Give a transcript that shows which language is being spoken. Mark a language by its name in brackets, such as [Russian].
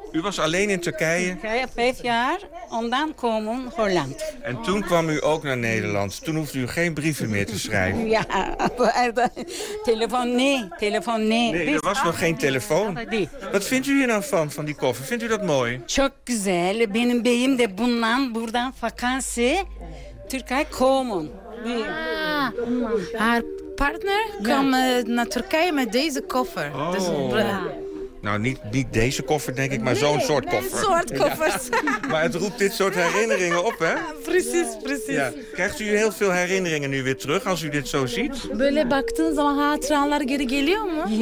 [Dutch] U was alleen in Turkije? Ja, 5 jaar en dan komen Holland. En toen kwam u ook naar Nederland. Toen hoefde u geen brieven meer te schrijven. Ja, telefoon nee. Nee, er was nog geen telefoon. Wat vindt u hier nou van die koffer? Vindt u dat mooi? [Turkish] Çok güzel. Benim beyim de bundan buradan vakansi. [Dutch] Turkije komen. Ah, haar partner kwam naar Turkije met deze koffer. Oh. Dus nou, niet deze koffer, denk ik, maar zo'n soort koffer. Een soort koffer. Ja. Maar het roept dit soort herinneringen op, hè? Precies. Ja. Krijgt u heel veel herinneringen nu weer terug als u dit zo ziet? [Turkish] Böyle baktığın zaman hatıralar geri geliyor mu?